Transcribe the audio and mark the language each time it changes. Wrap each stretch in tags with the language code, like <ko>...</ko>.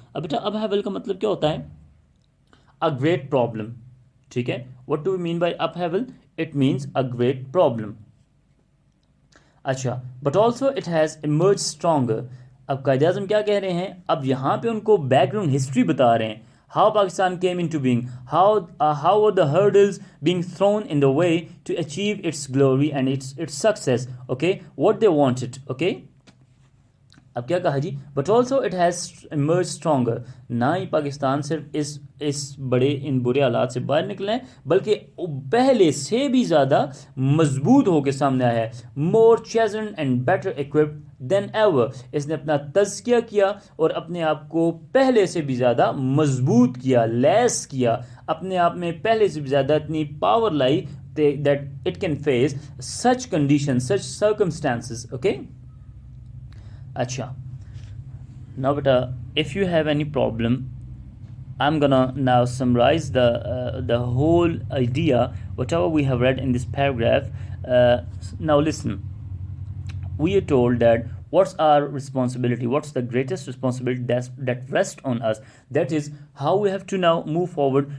<ur>اب بیٹا اپ ہیول کا مطلب کیا ہوتا ہے؟</ur> <en>A great problem.</en> <ur>ٹھیک ہے،</ur> <en>What do mean by upheaval? It means a great problem.</en> <ur>اچھا،</ur> <en>But also it has emerge stronger.</en> <ur>اب قائد اعظم کیا کہہ رہے ہیں؟ اب یہاں پہ ان کو بیک گراؤنڈ ہسٹری بتا رہے ہیں.</ur> <en>How Pakistan came into being, how were the hurdles being thrown in the way to achieve its glory and its success, okay, what they wanted, okay.</en> <ur>اب کیا کہا جی؟</ur> <en>but also it has emerge stronger,</en> <ur>نہ ہی پاکستان صرف اس ان برے حالات سے باہر نکلے ہیں بلکہ پہلے سے بھی زیادہ مضبوط ہو کے سامنے آیا ہے.</ur> <en>more seasoned and better equipped than ever,</en> <ur>اس نے اپنا تزکیہ کیا اور اپنے آپ کو پہلے سے بھی زیادہ مضبوط کیا، لیس کیا، اپنے آپ میں پہلے سے بھی زیادہ اتنی پاور لائی</ur> <en>that it can face such conditions, such circumstances, okay. Acha, now beta, if you have any problem, I'm gonna now summarize the whole idea, whatever we have read in this paragraph. Now listen, we are told that what's our responsibility, what's the greatest responsibility that rests on us, that is how we have to now move forward.</en>